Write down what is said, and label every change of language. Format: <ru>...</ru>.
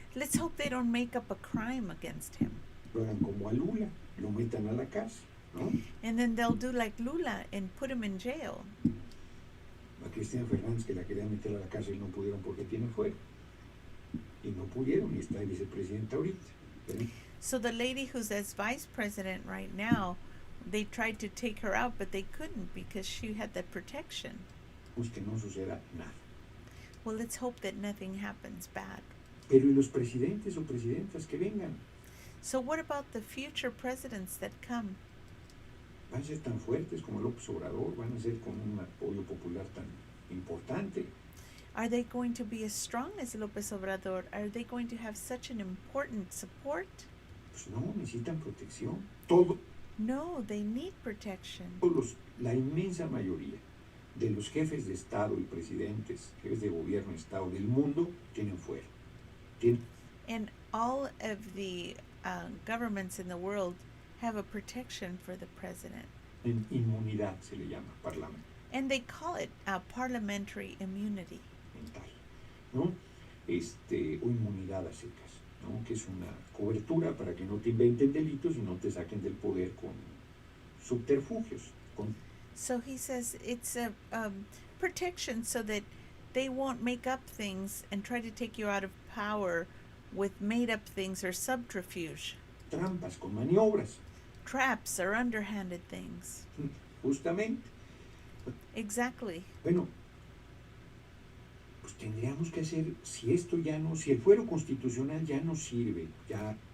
<en>Let's hope they don't make up a crime against him.</en> <es>lo hagan como a Lula, lo metan a la cárcel, ¿no?</es> <en>And then they'll do like Lula and put him in jail.</en> <es>A Cristina Fernández, que la querían meter a la cárcel, no pudieron porque tiene fuero. y no pudieron, y está de vicepresidenta ahorita. ¿Ven?</es> <en>So the lady who's as vice president right now, they tried to take her out, but they couldn't because she had the protection.</en> <es>Pues que no suceda nada.</es> <en>Well, let's hope that nothing happens bad.</en> <es>Pero ¿y los presidentes o presidentas que vengan?</es> <en>So what about the future presidents that come?</en> <es>Van a ser tan fuertes como López Obrador, van a ser con un apoyo popular tan importante.</es> <en>Are they going to be as strong as López Obrador? Are they going to have such an important support?</en> <es>Pues no, necesitan protección. Todos</es> <en>No, they need protection.</en> <es>la inmensa mayoría de los jefes de Estado y presidentes, jefes de gobierno, Estado del mundo, tienen fuero.</es> <en>And all of the governments in the world have a protection for the president.</en> <es>En inmunidad se le llama, parlamento.</es> <en>And they call it parliamentary immunity.</en> <es>Mental, ¿no? O inmunidad a secas, ¿no? Que es una cobertura para que no te inventen delitos y no te saquen del poder con subterfugios.</es> <en>So he says it's a protection so that they won't make up things and try to take you out of power with made up things or subterfuge.</en> <es>Trampas, con maniobras.</es> <en>Traps or underhanded things.</en> <es>Justamente.</es> <en>Exactly.</en> <es>Bueno, pues tendríamos que hacer, si el fuero constitucional ya no sirve, ya.</es>